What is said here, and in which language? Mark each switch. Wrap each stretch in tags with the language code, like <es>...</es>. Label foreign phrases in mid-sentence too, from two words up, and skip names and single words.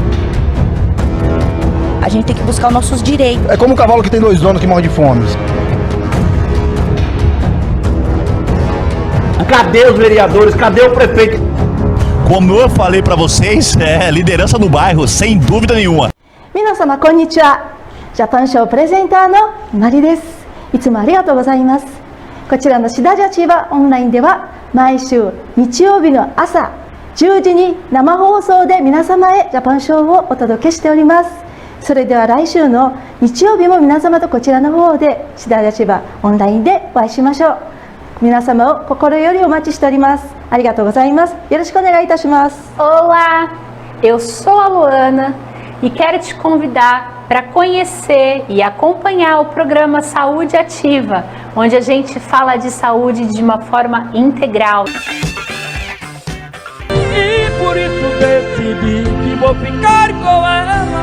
<pt>A gente tem que buscar os nossos direitos. É como um cavalo que tem 2 donos que morre de fome. Cadê os vereadores? Cadê o prefeito? Como eu falei pra vocês, liderança no bairro, sem dúvida nenhuma.</pt> <ja>皆様こんにちは。ジャパンショープレゼンターのマリです。いつもありがとうございます。こちらのシダジャチバオンラインでは毎週日曜日の朝10時に生放送で皆様へジャパンショーをお届けしております。それでは来週の日曜日も皆様とこちらの方でシダジャチバオンラインでお会いしましょう。皆様を心よりお待ちしております。ありがとうございます。よろしくお願いいたします。</ja> <pt>Olá, eu sou a Luana e quero te convidar para conhecer e acompanhar o programa Saúde Ativa, onde a gente fala de saúde de uma forma integral. E por isso decidi que vou ficar com ela.</pt>